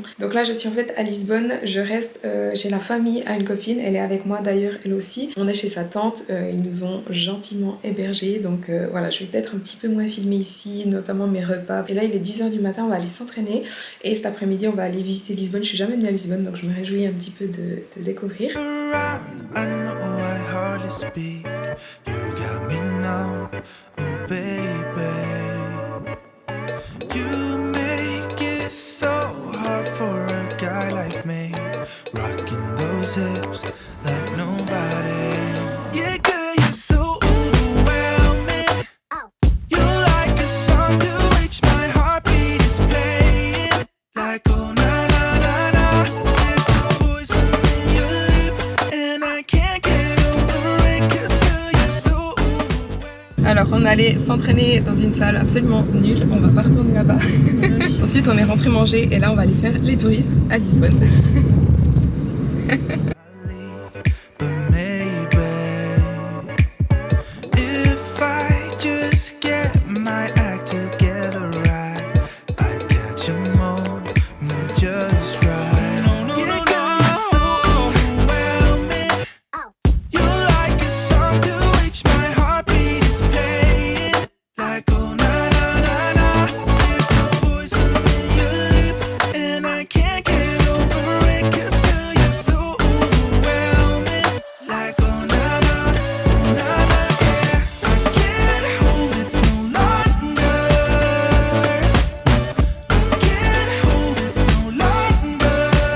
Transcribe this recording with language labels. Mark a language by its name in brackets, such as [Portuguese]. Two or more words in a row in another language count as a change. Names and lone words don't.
[French] Donc là je suis en fait à Lisbonne, je reste chez la famille à une copine, elle est avec moi d'ailleurs elle aussi. On est chez sa tante, ils nous ont gentiment hébergés, donc voilà, je vais peut-être un petit peu moins filmer ici, notamment mes repas. Et là il est 10h du matin, on va aller s'entraîner et cet après-midi on va aller visiter Lisbonne. Je suis jamais venue à Lisbonne donc je me réjouis un petit peu de découvrir. [English] around, I know I hardly speak. You got me now, oh baby. You make it so hard for a guy like me, rocking those hips like nobody. Yeah, girl, you're so overwhelming. You're like a song to which my heartbeat is playing. Like oh na na na na, there's a poison in your lip, and I can't get over it, 'cause girl, you're so overwhelming. [French] Alors on allait s'entraîner dans une salle absolument nulle, on va pas retourner là-bas. Ensuite on est rentré manger et là on va aller faire les touristes à Lisbonne. [English] But maybe if I just get my act together right, I'd catch a moment just right. Yeah, girl, you're so overwhelming. You're like a song to which my heartbeat is playing. Like oh na na na na, there's a poison in your lip, and I can't get over it, 'cause girl, you're so overwhelming. Like oh na na, yeah. I can't hold it no longer. I can't hold it no longer.